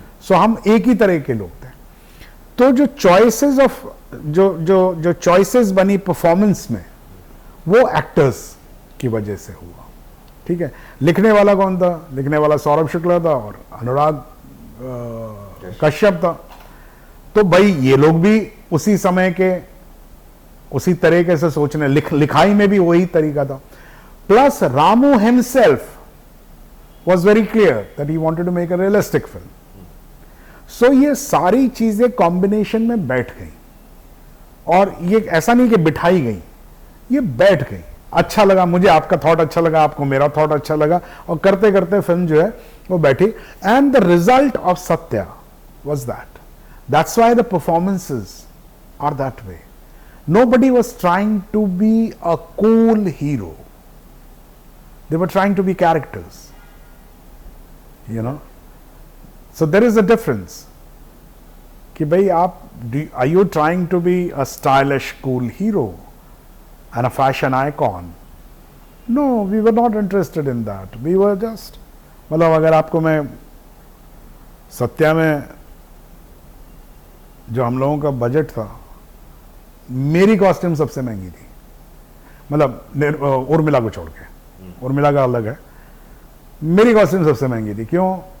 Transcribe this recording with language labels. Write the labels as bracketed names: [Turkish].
[Hindi] सो हम एक ही तरह के लोग थे. तो जो चॉइसेस ऑफ जो चॉइसेस बनी परफॉर्मेंस में, वो एक्टर्स की वजह से हुआ. ठीक है, लिखने वाला कौन था? लिखने वाला सौरभ शुक्ला था और अनुराग कश्यप था. तो भाई ये लोग भी उसी समय के, उसी तरीके से सोचने, लिखाई में भी वही तरीका था. [English] Plus Ramu himself was very clear that he wanted to make a realistic film. [Hindi] So ये सारी चीजें कॉम्बिनेशन में बैठ गई, और ये ऐसा नहीं कि बिठाई गई, ये बैठ गई. अच्छा लगा मुझे, आपका थॉट अच्छा लगा, आपको मेरा थॉट अच्छा लगा, और करते करते फिल्म जो है वो बैठी. [English] And the result of Satya was that. That's why the performances are that way. Nobody was trying to be a cool hero. They were trying to be characters. So there is a difference [Hindi] कि भाई आप, [English] are you trying to be a stylish cool hero and a fashion icon? No, we were not interested in that. We were just, [Hindi] मतलब अगर आपको मैं सत्या में जो हम लोगों का बजट था, मेरी कॉस्ट्यूम सबसे महंगी थी, मतलब उर्मिला को छोड़ के, उर्मिला का अलग है, मेरी कॉस्ट्यूम सबसे महंगी थी. क्यों?